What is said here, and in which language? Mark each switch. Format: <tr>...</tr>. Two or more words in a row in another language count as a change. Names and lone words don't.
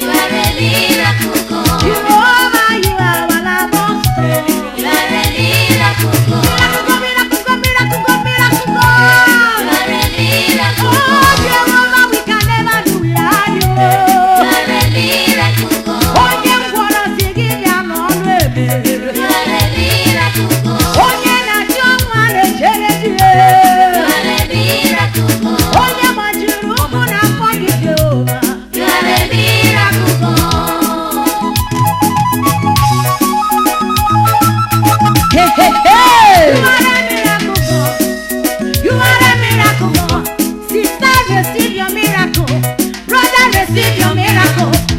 <en>You are a miracle God. Jehovah, you are our Lord. You are a miracle God. Miracle, miracle, miracle, miracle God. You are a miracle Oh, God. Jehovah, we can never do without you. You are a miracle</en> <ig>Onye ngwọrọ si gị bịa n'ọlụ ebere.</ig> <en>You are a miracle God.</en> <ig>Onye na-achị ọnwa na-echere di ya.</ig> <en>You are a miracle God.</en> <ig>Onye gbajiri ụkwụ na afọ gị, Jehova.</ig> <en>You are a miracle God. Hey, hey, hey! You are a miracle God. You are a miracle God. Sister, receive your miracle. Brother, receive your miracle.</en>